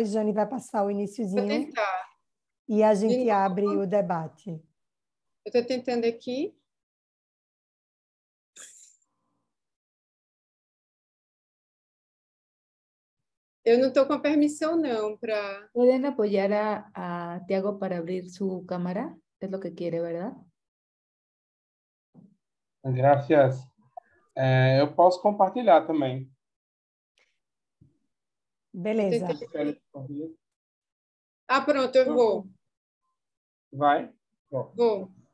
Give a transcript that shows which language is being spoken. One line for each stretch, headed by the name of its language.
Portuguese: A Jane vai passar o iniciozinho. Vou tentar. E a gente abre o debate. Eu estou tentando aqui. Eu não estou com permissão, não, para...
Spanish: ¿Pueden apoyar a Tiago para abrir su cámara? Es lo que quiere, ¿verdad? Gracias.
Portuguese: Eu posso compartilhar também. Beleza. Ah, pronto, eu vou. Vai? Vou.